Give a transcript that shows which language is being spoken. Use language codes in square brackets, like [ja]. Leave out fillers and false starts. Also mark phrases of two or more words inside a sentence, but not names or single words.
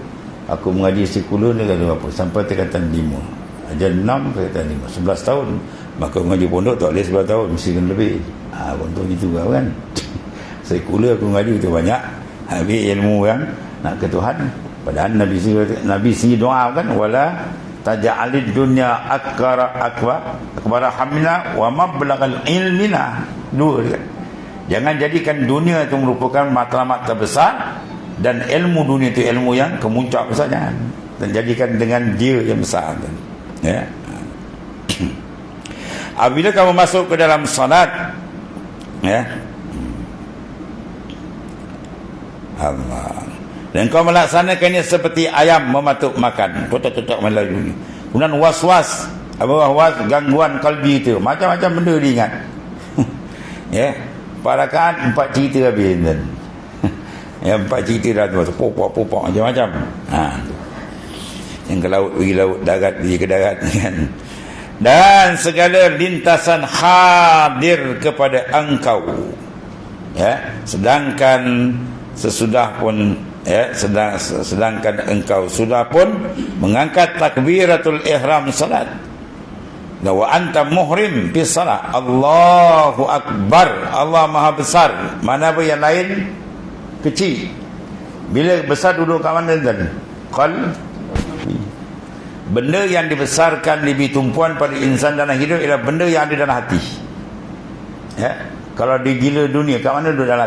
[ms] Aku mengaji sekular dia kata apa? Sampai tingkatan 5. Ajar 6 tingkatan 5. 11 tahun. Maka mengaji pondok tak boleh 11 tahun, mesti kena lebih. Contoh gitu kan. Sekular aku mengaji itu banyak. Habis ilmu yang nak ke Tuhan. Padahal Nabi sendiri doa kan, [ar] ولا تجعل الدنيا أكبر همنا ومبلغ علمنا. [ms] Dua kan. Jangan jadikan dunia itu merupakan matlamat terbesar, dan ilmu dunia itu ilmu yang kemuncak besar, jangan. Dan jadikan dengan dia yang besar. Ya. Apabila kamu masuk ke dalam salat, ya, Allah, dan kau melaksanakannya seperti ayam mematuk makan, tutuk-tutuk melaju. Kemudian was-was, gangguan kalbi itu, macam-macam benda diingat. Ya, 4 rakaat 4 cerita habis. Ya, 4 cerita dah tu, popok macam-macam. Yang ke laut pergi laut, darat pergi ke darat kan. Dan segala lintasan hadir kepada engkau. Ya, sedangkan sesudah pun, ya, sedangkan engkau sudah pun mengangkat [ar] تكبيرة الإحرام [ms] salat. [ar] وأنت محرم في الصلاة. الله أكبر. [ms] Allah Maha besar. Mana apa yang lain kecil. Bila besar duduk kat mana tadi? Benda yang dibesarkan lebih tumpuan pada insan dalam hidup ialah benda yang ada dalam hati. Ya, kalau dia gila dunia, kat mana duduk dalam hati?